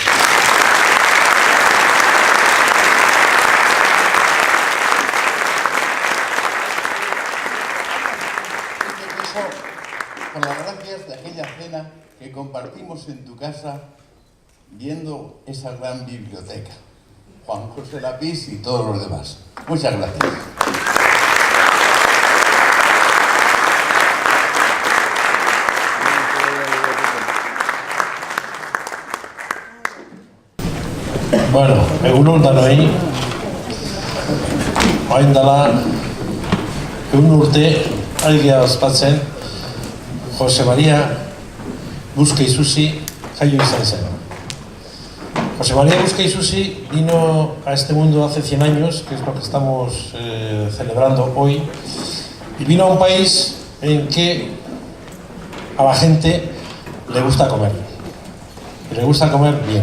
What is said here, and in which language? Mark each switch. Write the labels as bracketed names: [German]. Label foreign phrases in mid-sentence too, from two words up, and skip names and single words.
[Spanish] Con las gracias de aquella cena que compartimos en tu casa viendo esa gran biblioteca. Juan José Lapís y todos los demás. Muchas gracias. [Basque] Bueno, egunon danoi, orain dela, urte, algia ospatzen, José María Busca y Susi jaio izan zen. [Spanish] José María Busca y Susi vino a este mundo hace 100 años, que es lo que estamos celebrando hoy, y vino a un país en que a la gente le gusta comer, y le gusta comer bien.